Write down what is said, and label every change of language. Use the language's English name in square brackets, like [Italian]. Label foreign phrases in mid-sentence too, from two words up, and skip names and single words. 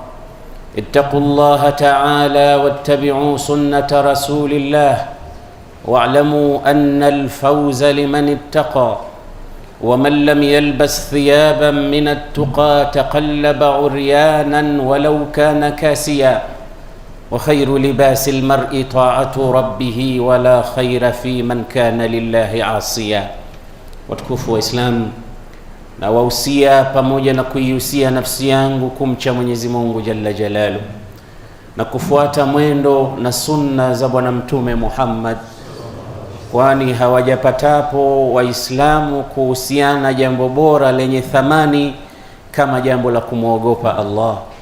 [Arabic] اتقوا الله تعالى واتبعوا سنة رسول الله، واعلموا أن الفوز لمن اتقى، ومن لم يلبس ثيابا من التقى تقلب عريانا ولو كان كاسيا، وخير لباس المرء طاعة ربه ولا خير في من كان لله عاصيا. [Swahili] Watukufu wa Islam, na wahusia pamoja na kuihusia nafsi yangu kumcha Mwenyezi Mungu [Arabic] جل جلاله [Swahili] na kufuata mwendo na sunna za Bwana Mtume Muhammad, kwani hawajapatapo Waislamu kuhusiana jambo bora lenye thamani kama jambo la kumwogopa Allah.